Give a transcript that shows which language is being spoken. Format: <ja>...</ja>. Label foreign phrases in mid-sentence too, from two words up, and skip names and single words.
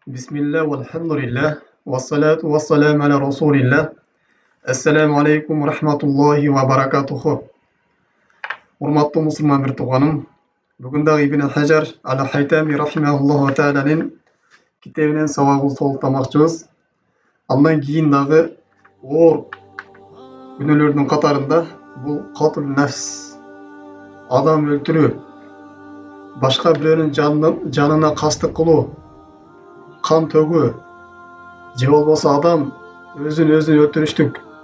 <ar>بسم الله، والحمد لله، والصلاة والسلام على رسول الله. السلام عليكم رحمة الله وبركاته.</ar> <ky>Урматтуу мусулман бир тууганым, бүгүн дагы Ибн Хажар ал-Хайтами</ky> <ar>رحمه الله تعالى</ar> <ky>китебинен сабагыбызды толуктамакчыбыз. Андан кийин дагы оор күнөөлөрдүн катарында бул</ky> <ar>قتل نفس,</ar> <ky>адам өлтүрүү, башка бирөөнүн жанына кастык кылуу, кан төгүү, же болбосо адам өзүн өлтүрүштүк,</ky>